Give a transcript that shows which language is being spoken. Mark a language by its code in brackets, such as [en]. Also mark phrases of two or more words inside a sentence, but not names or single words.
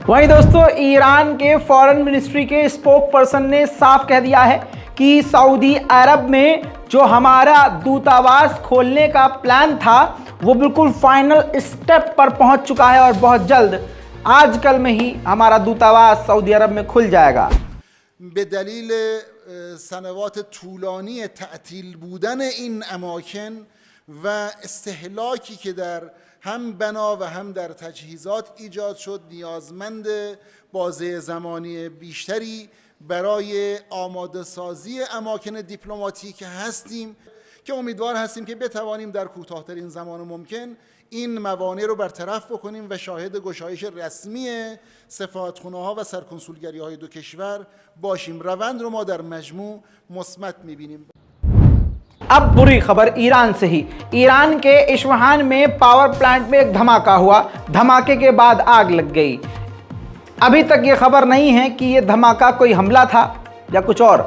[hi] वहीं दोस्तों ईरान के [en] foreign ministry [hi] के [en] spokesperson [hi] ने साफ कह दिया है कि सऊदी अरब में जो हमारा दूतावास खोलने का प्लान था वो बिल्कुल [en] final step [hi] पर पहुंच चुका है और बहुत जल्द आजकल में ही हमारा दूतावास सऊदी अरब में खुल जाएगा। [fa] بدلیل سنوات طولانی تعطیل بودن این اماکن و استهلاکی که در هم بنا و هم در تجهیزات ایجاد شد، نیازمند بازه زمانی بیشتری برای آماده سازی اماکن دیپلماتیک هستیم که امیدوار هستیم که بتوانیم در کوتاه‌ترین زمان ممکن این موانع رو برطرف بکنیم و شاهد گشایش رسمی سفارتخونه‌ها و سرکنسولگری‌های دو کشور باشیم. روند رو ما در مجموع مثبت می‌بینیم. [hi] अब बुरी खबर ईरान से ही। ईरान के इस्फहान में [en] power plant [hi] में एक धमाका हुआ, धमाके के बाद आग लग गई। अभी तक ये खबर नहीं है कि ये धमाका कोई हमला था या कुछ और।